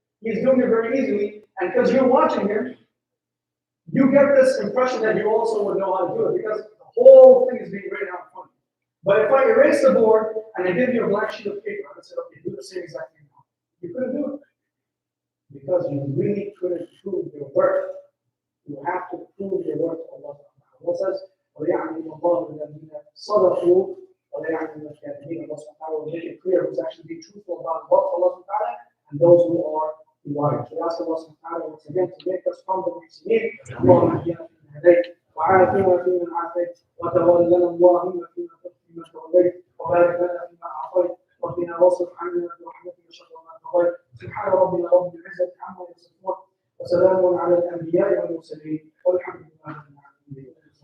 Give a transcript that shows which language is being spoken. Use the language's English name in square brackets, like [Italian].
[English] He's doing it very easily, and because you're watching him, you get this impression that you also would know how to do it because the whole thing is being written out in front of you. But if I erase the board and I give you a blank sheet of paper, I said, okay, do the same exact thing now. You couldn't do it because you really couldn't prove your worth. You have to prove your worth to Allah. Allah says, [Arabic] وَيَعْلَمُ اللَّهُ الَّذِينَ صَدَقُوا وَيَعْلَمُ الْكَاذِبِينَ. [English] Allah subhanahu wa ta'ala will make it clear who's actually being truthful about both Allah subhanahu wa ta'ala and those who are liars. We ask Allah subhanahu wa ta'ala once again to make us from the muhsinin. [Arabic] اللهم اهدنا فيمن هديت وعافنا فيمن عافيت وتولنا اللهم فيمن توليت وبارك لنا فيما اعطيت وقنا واصرف عنا برحمتك شر ما قضيت. سبحان ربنا رب العزه عما يصفون وسلام على الانبياء والمرسلين والحمد لله رب العالمين.